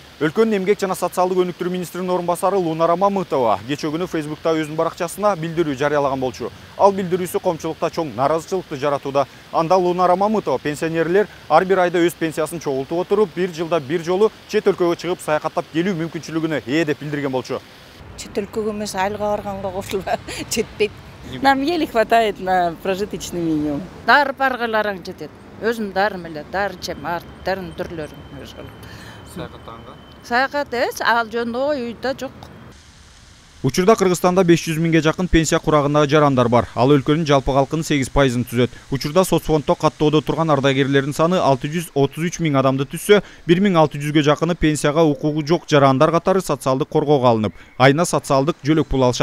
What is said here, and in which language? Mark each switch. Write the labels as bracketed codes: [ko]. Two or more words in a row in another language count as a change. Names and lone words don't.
[ky] Өлкөнүн эмгек жана социалдык өнүктүрүү министринин орун басары Лунара Мамытова кечээ күнү Фейсбукта өзүнүн баракчасына билдирүү жарыялаган болчу. Ал билдирүүсү коомчулукта чоң нааразычылыкты жаратууда. Анда Лунара Мамытова пенсионерлер ар бир айда өз пенсиясын чогултуп отуруп, бир жылда бир жолу чет өлкөгө чыгып саякаттап келүү мүмкүнчүлүгүнө ээ деп билдирген болчу. Чет өлкөгө эмес, айылга барганга кошулба, жетпейт. [ru] Нам еле хватает на прожиточный минимум. [ky] Дары баргаларың жетет. Өзүм дарым эле, дары ичем, дарын түрлөрүн ошол. Саякаттаганга? Саякат ал жөнүндө үйдө жок. Учурда Кыргызстанда 500 миңге жакын пенсия курагындагы жарандар бар. Ал өлкөнүн жалпы калкынын 8%-ын түзөт. Учурда соцфонддо каттоодо турган ардагерлердин саны 633 миң адамды түзсө, 1600ге жакыны пенсияга укугу жок жарандар катары социалдык коргоого алынып, айына социалдык жөлөк пул алышат.